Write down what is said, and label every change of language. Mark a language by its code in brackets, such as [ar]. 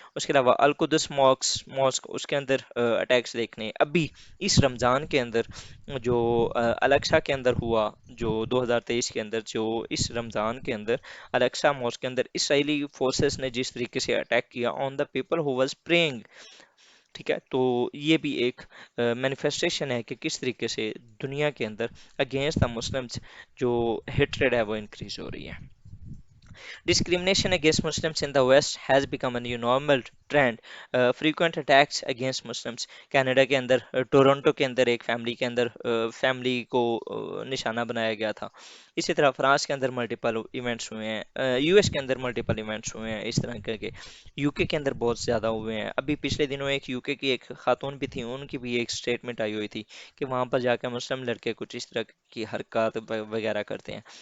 [hi] उसके अलावा अल कुदस मॉस्क उसके अंदर अटैक्स देखने अभी इस रमज़ान के अंदर जो अलेक्सा के अंदर हुआ, जो 2023 के अंदर, जो इस रमज़ान के अंदर अलेक्सा मॉस्क के अंदर इसराइली फोर्सेस ने जिस तरीके से अटैक किया on the people who was praying. ठीक है, तो ये भी एक मैनिफेस्टेशन है कि किस तरीके से दुनिया के अंदर अगेंस्ट द मुस्लिम्स जो हेट्रेड है वो इंक्रीज हो रही है। [en] Discrimination against Muslims in the West has become a new normal trend. Frequent attacks against Muslims. [hi] Canada के अंदर टोरंटो के अंदर एक फैमिली के अंदर फैमिली को निशाना बनाया गया था। इसी तरह फ्रांस के अंदर मल्टीपल इवेंट्स हुए हैं, यूएस के अंदर मल्टीपल इवेंट्स हुए हैं इस तरह के। यूके के अंदर बहुत ज़्यादा हुए हैं। अभी पिछले दिनों एक यूके की एक खातून भी थी, उनकी भी एक स्टेटमेंट आई हुई थी कि वहाँ पर जाकर मुस्लिम लड़के कुछ इस तरह की हरकत वगैरह करते हैं।